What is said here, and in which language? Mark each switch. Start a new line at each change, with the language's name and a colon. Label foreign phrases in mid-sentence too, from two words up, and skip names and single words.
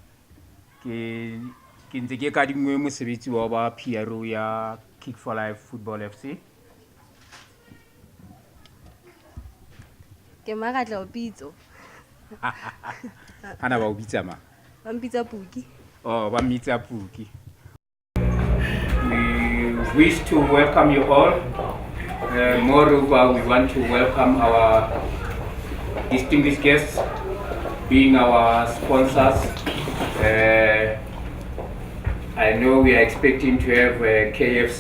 Southern Sotho: Ke ntse ke kadingwe mosebetsi wa ba PRO ya Kick4Life Football FC. Ke Magatla o pitso. Hana ba o bitsa ma? Ba mpitsa Puki. Oh, ba mmitsa Puki.
English: We wish to welcome you all. Moreover, we want to welcome our distinguished guests, being our sponsors. I know we are expecting to have KFC.